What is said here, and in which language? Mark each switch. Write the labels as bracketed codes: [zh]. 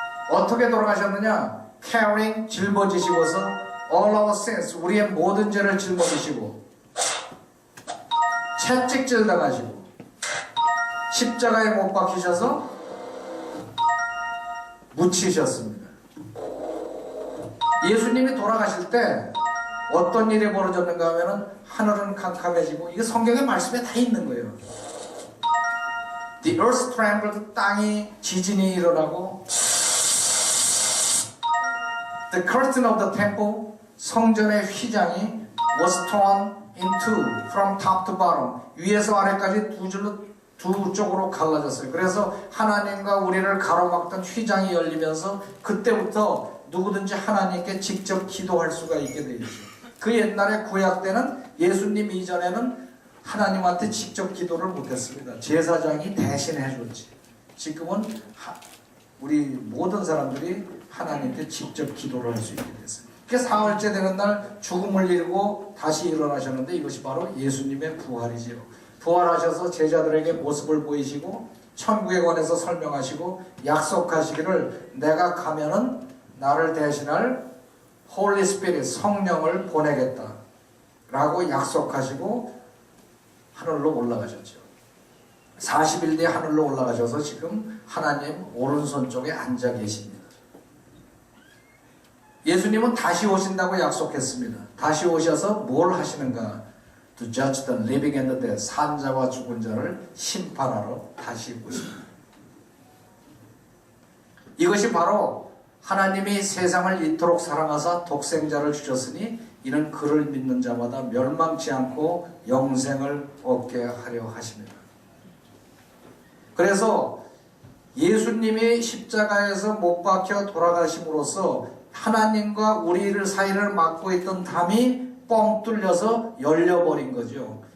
[ko] 어떻게 돌아가셨느냐? [en] carrying, [ko] 짊어지시고서 [en] all our sins, [ko] 우리의 모든 죄를 짊어지시고 채찍질 당하시고 십자가에 못 박히셔서 묻히셨습니다. 예수님이 돌아가실 때 어떤 일이 벌어졌는가 하면은 하늘은 캄캄해지고, 이게 성경의 말씀에 다 있는 거예요. [en] The earth trembled, [ko] 땅이 지진이 일어나고, [en] The curtain of the temple, [ko] 성전의 휘장이 [en] was torn in two from top to bottom, [ko] 위에서 아래까지 두 줄로 두 쪽으로 갈라졌어요. 그래서 하나님과 우리를 가로막던 휘장이 열리면서 그때부터 누구든지 하나님께 직접 기도할 수가 있게 되죠. 그 옛날에 구약 때는 예수님 이전에는 하나님한테 직접 기도를 못했습니다. 제사장이 대신 해줬지. 지금은 우리 모든 사람들이 하나님께 직접 기도를 할 수 있게 됐어요. 그래서 사흘째 되는 날 죽음을 이루고 다시 일어나셨는데, 이것이 바로 예수님의 부활이지요. 부활하셔서 제자들에게 모습을 보이시고 천국에 관해서 설명하시고 약속하시기를 내가 가면은 나를 대신할 Holy Spirit, 성령을 보내겠다 라고 약속하시고 하늘로 올라가셨죠. 40일 뒤에 하늘로 올라가셔서 지금 하나님 오른손 쪽에 앉아 계십니다. 예수님은 다시 오신다고 약속했습니다. 다시 오셔서 뭘 하시는가? [en] To judge the living and the dead, [ko] 산자와 죽은 자를 심판하러 다시 오십니다. 이것이 바로 하나님이 세상을 이토록 사랑하사 독생자를 주셨으니 이는 그를 믿는 자마다 멸망치 않고 영생을 얻게 하려 하십니다. 그래서 예수님이 십자가에서 못 박혀 돌아가심으로써 하나님과 우리를 사이를 막고 있던 담이 뻥 뚫려서 열려버린 거죠.